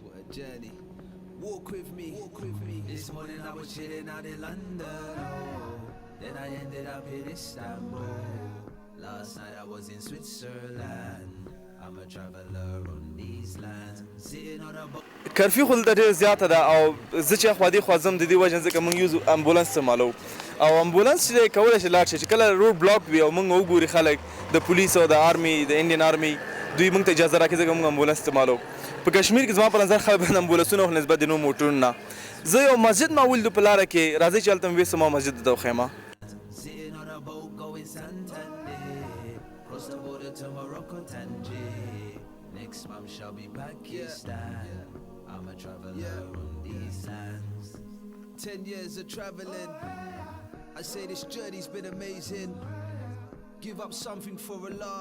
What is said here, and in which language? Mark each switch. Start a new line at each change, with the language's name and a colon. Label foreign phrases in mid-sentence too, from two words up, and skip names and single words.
English: journey. Walk with me, walk with me. This morning I was chilling out in London, oh. Then I ended up in Istanbul. Last night I was in Switzerland. I'm a traveler on these lands. Sitting on a boat.
Pashto: کرفیو خو دلته ډېر زیاته ده او زه چې اخوا دې خوا ځم د دې وجه نه ځکه موږ
English: use ambulance
Pashto: استعمالوو او امبولانس چې دی کولی شي لاړ شي چې کله روډ بلاک وي او موږ وګوري خلک د پولیس او د آرمي د
English: Indian army
Pashto: دوی موږ ته اجازه راکړي ځکه موږ امبولانس استعمالوو په کشمیر کې زما په نظر خلک باندې امبولانسونه خو نسبت د نورو موټرونو نه زه یو مسجد ما ولیدو په لاره کې راځئ چې هلته مې ویسته ما مسجد ته وښیم
English: Sitting on a boat going Santander. Cross the border to Morocco, Tangier. Next month shall be Pakistan. I'm a traveler on these lands. 10 years of traveling. I say this journey's been amazing. Give up something for Allah.